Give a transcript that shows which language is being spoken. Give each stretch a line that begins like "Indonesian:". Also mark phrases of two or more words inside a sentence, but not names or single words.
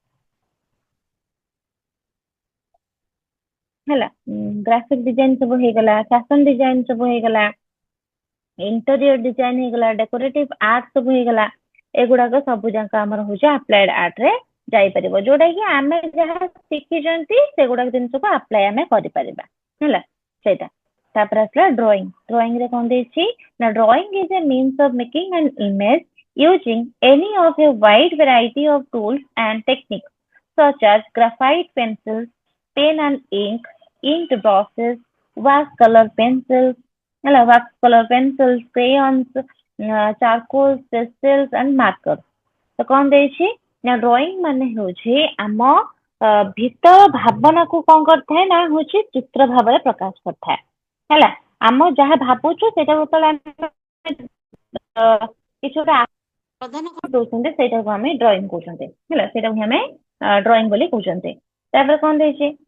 Odia: ହେଲା
English: graphic design
Odia: ସବୁ ହେଇଗଲା
English: fashion design
Odia: ସବୁ ହେଇଗଲା
English: interior design
Odia: ହେଇଗଲା
English: decorative art
Odia: ସବୁ ହେଇଗଲା ଏଗୁଡାକ ସବୁ ଯାକ ଆମର
English: ହଉଛି applied art
Odia: ରେ ଯାଇପାରିବ ଯୋଉଟା କି ଆମେ ଯାହା ଶିଖିଛନ୍ତି ସେଗୁଡାକ ଜିନିଷକୁ ଆପ୍ଲାଏ ଆମେ କରିପାରିବା ହେଲା ସେଇଟା ତାପରେ ଆସିଲା ଡ୍ରଇଂ ଡ୍ରଇଂ ରେ କଣ ଦେଇଛି ନା
English: drawing is a means of making an image using any of a wide variety of tools and techniques such as graphite pencils, pen and ink brushes, watercolor pencils, watercolor pencils, crayons, charcoal, pastels and markers.
Odia: ତ କଣ ଦେଇଛି ନା ଡ୍ରଇଂ ମାନେ ହେଉଛି ଆମ ଭିତର ଭାବନାକୁ କଣ କରିଥାଏ ନା ହଉଛି ଚିତ୍ର ଭାବରେ ପ୍ରକାଶ କରିଥାଏ ହେଲା ଆମ ଯାହା ଭାବୁଛୁ ସେଇଟା ଯେତେବେଳେ ଆମେ କିଛି ଗୋଟେ ପ୍ରଦାନ କରିଦଉଛନ୍ତି ସେଇଟାକୁ ଆମେ ଡ୍ରଇଂ କହୁଛନ୍ତି ହେଲା ସେଇଟାକୁ ଆମେ ଡ୍ରଇଂ ବୋଲି କହୁଛନ୍ତି ତାପରେ କଣ ଦେଇଛି